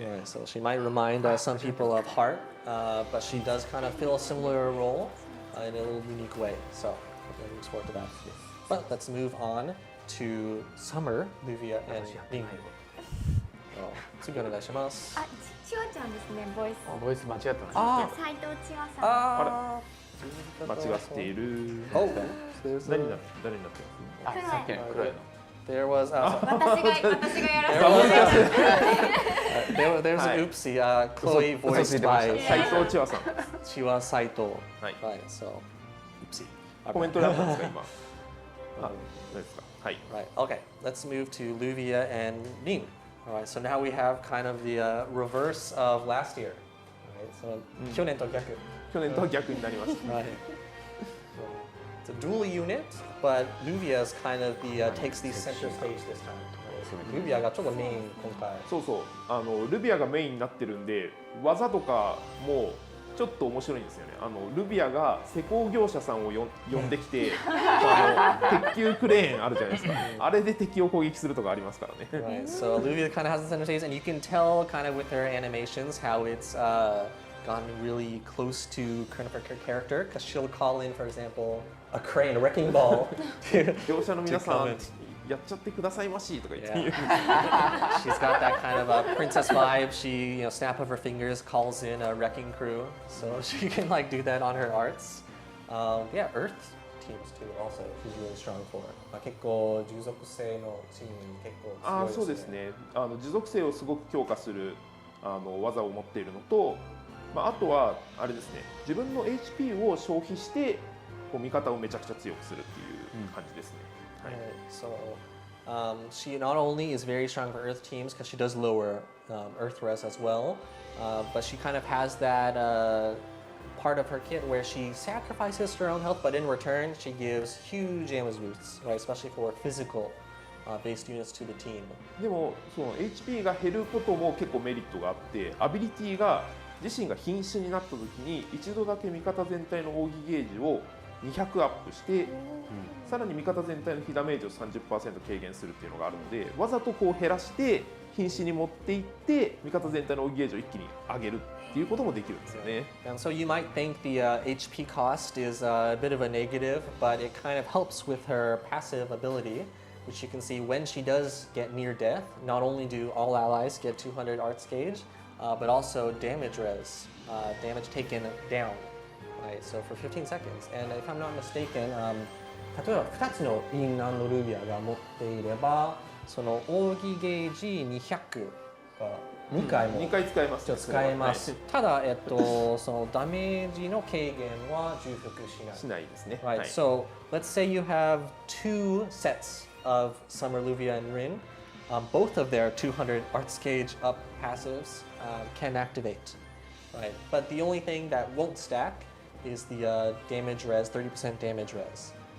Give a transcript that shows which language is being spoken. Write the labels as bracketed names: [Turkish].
[English] Right, so she might remind some people of Heart, but she does kind of fill a similar role in a little unique way. So I'm looking forward to that. But let's move on to Summer, Luvia, and Ning. [Japanese] 次お願いします。あ、ちわちゃんですね、ボイス。ボイス間違ってます。斉藤ちわさん。間違っている。 [English] Oh, [Japanese] 誰になってます？さっきの黒いの。 [English] there was [Japanese] 私がやらせて。 [English] there's an oopsie. Chloe voiced by [Japanese] 斉藤千和さん。 [English] Chiwa Saito. [Japanese] はい。 [English] Right, so oopsie. [Japanese] コメントであったんですか今？あ、何ですか？はい。 [English] Right. Okay. Let's move to Luvia and Ning. All right. So now we have kind of the reverse of last year. All right. So [Japanese] 去年と逆。去年とは逆になりました。 [English] Right. It's a dual unit, but Luvia's kind of takes the center stage this time. [Japanese] Luvia がちょっとメイン今回。そうそう。ルビアがメインになってるんで、技とかもちょっと面白いんですよね。ルビアが施工業者さんを呼んできて、鉄球クレーンあるじゃないですか。あれで敵を攻撃するとかありますからね。 [English] Right. So Luvia kind of has the center stage, and you can tell kind of with her animations how it's gone really close to kind of her character, because she'll call in, for example, a crane, a wrecking ball. [Japanese] 業者の皆さんやっちゃってくださいましとか言って。 [English] She's got that kind of a princess vibe. She, snap of her fingers, calls in a wrecking crew, so she can like do that on her arts. Yeah, Earth teams too. Also, he's really strong for. [Japanese] 結構従属性のチームに結構強いですね。そうですね。持続性をすごく強化する技を持っているのと、あとはあれですね。自分の HP を消費してこう味方をめちゃくちゃ強くするっていう感じですね。はい。 [English] So she not only is very strong for Earth teams because she does lower Earth res as well, but she kind of has that part of her kit where she sacrifices her own health, but in return she gives huge damage boosts, right? Especially for physical based units to the team. [Japanese] でもその HP が減ることも結構メリットがあって、アビリティが自身が瀕死になった時に一度だけ味方全体の奥義ゲージを200アップして、さらに味方全体の被ダメージを 30% 軽減するっていうのがあるので、わざとこう減らして瀕死に持っていって味方全体の奥義ゲージを一気に上げるっていうこともできるんですよね。 [English] And so you might think the HP cost is a bit of a negative, but it kind of helps with her passive ability, which you can see when she does get near death. Not only do all allies get 200 arts gauge, but also damage res, damage taken down. Right, so for 15 seconds. And if I'm not mistaken, [Japanese] 例えば2つのイン&ルビアが持っていれば、その奥義ゲージ200が2回も 2回使えます。使えます。ただ、そのダメージの軽減は重複しない。しないですね。 [English] Right, so let's say you have 2 sets of Summer Luvia and Rin. Both of their 200 arts gauge up passives can activate. Right, but the only thing that won't stack is the damage res, 30% damage res.